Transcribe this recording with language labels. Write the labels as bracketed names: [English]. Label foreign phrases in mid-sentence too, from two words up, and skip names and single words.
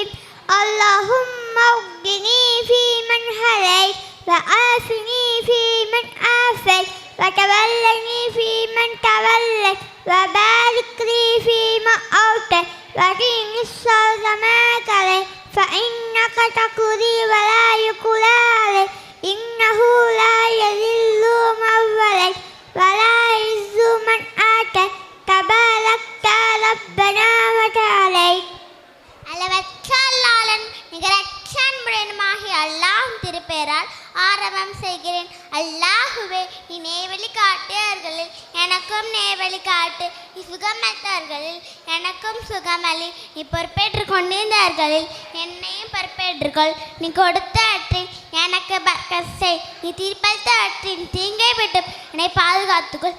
[Arabic] اللهم اهدني فيمن هديت وعافني فيمن عافيت وتولني فيمن توليت وبارك لي فيما أعطيت وقني شر ما قضيت فإنك تقضي ولا يقضى عليك إنه لا يذل من واليت ولا يعز من آتيت تباركت ربنا وتعاليت. [Tamil] அளவற்ற அல்லாஹ்வின் நிகரற்ற அன்புடையனுமாகிய அல்லாஹ்வின் திருப்பெயரால் ஆரம்பம் செய்கிறேன். அல்லாஹுவே, நீ நேர்வழி காட்டியவர்களில் எனக்கும் நேர்வழி காட்டு, நீ சுகமற்றவர்களில் எனக்கும் சுகமளி, நீ பொறுப்பேற்றுக் கொண்டிருந்தவர்களில் என்னையும் பொறுப்பேற்றுக்கொள், நீ கொடுத்தவற்றில் எனக்கு பர்க்கத் செய், நீ தீர்ப்பளித்தவற்றின் தீங்கை விட்டு என்னை பாதுகாத்துக்கொள்.